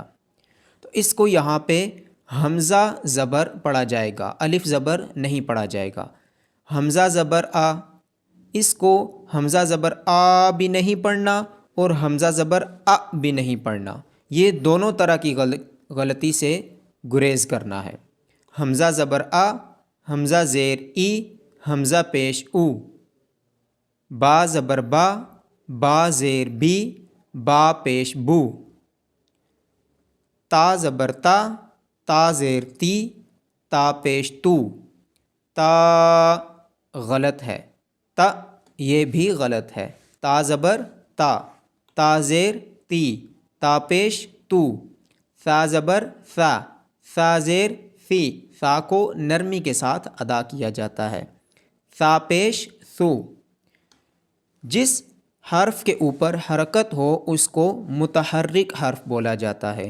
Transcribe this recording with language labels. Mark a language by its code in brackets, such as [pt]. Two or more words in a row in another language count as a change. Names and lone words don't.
[ur] تو اس کو یہاں پہ حمزہ زبر پڑھا جائے گا، الف زبر نہیں پڑھا جائے گا۔ حمزہ زبر آ، اس کو حمزہ زبر آ بھی نہیں پڑھنا اور حمزہ زبر آ بھی نہیں پڑھنا، یہ دونوں طرح کی غلطی سے گریز کرنا ہے۔ حمزہ زبر آ، حمزہ زیر ای، حمزہ پیش او، با زبر با، با زیر بی، با پیش بو، تا زبر تا، تا زیر تی، تا پیش تو۔ تا غلط ہے، تا یہ بھی غلط ہے۔ تا زبر تا، تا زیر تی، تا پیش تو۔ ثا زبر ثا، ثا زیر فی، ثا کو نرمی کے ساتھ ادا کیا جاتا ہے۔ ثا پیش ثو۔ جس حرف کے اوپر حرکت ہو اس کو متحرک حرف بولا جاتا ہے۔